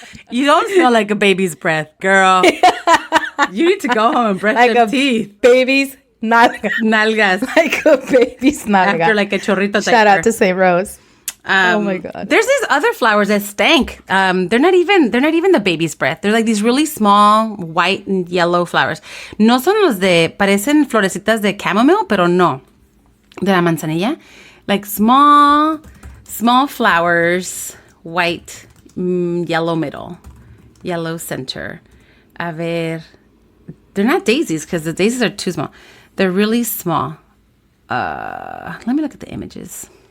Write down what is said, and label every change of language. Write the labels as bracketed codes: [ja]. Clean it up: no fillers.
[en] You don't smell like a baby's breath, girl. You need to go home and brush Like your a teeth. baby's nalga. [es] Nalgas. [en] Like a baby's nalga. After like a chorrito Shout out to St. Rose. Oh my God. There's these other flowers that stank. They're not even the baby's breath. They're like these really small white and yellow flowers. [es] No son los parecen florecitas de chamomile, pero no. De la manzanilla. [en] Like small flowers, white, yellow middle, yellow center. [es] A ver. [en] They're not daisies because the daisies are too small. They're really small. Let me look at the images.